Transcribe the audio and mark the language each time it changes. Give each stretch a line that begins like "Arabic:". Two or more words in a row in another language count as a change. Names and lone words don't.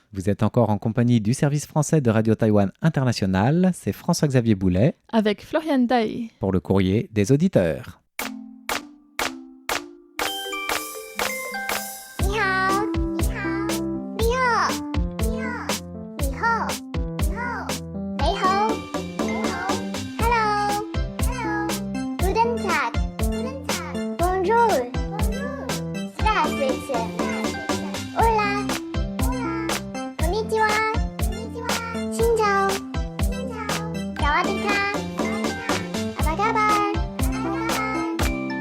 French: Vous êtes encore en compagnie du service français de Radio Taïwan International. C'est François-Xavier Boulet avec Florian Dai pour le courrier des auditeurs.
Chinese: 你好，你好，你好，你好，你好，你好，你好，你好，
English: Hello, Hello,
German: Guten Tag, Guten Tag,
French: Bonjour, Bonjour, Здравствуйте,
Spanish: Hola, Hola,
Japanese: こんにちは、こんにちは,
Vietnamese: Xin chào, Xin chào,
Thai: สวัสดีค่ะ สวัสดีค่ะ,
Indonesian: Apa kabar, Apa kabar.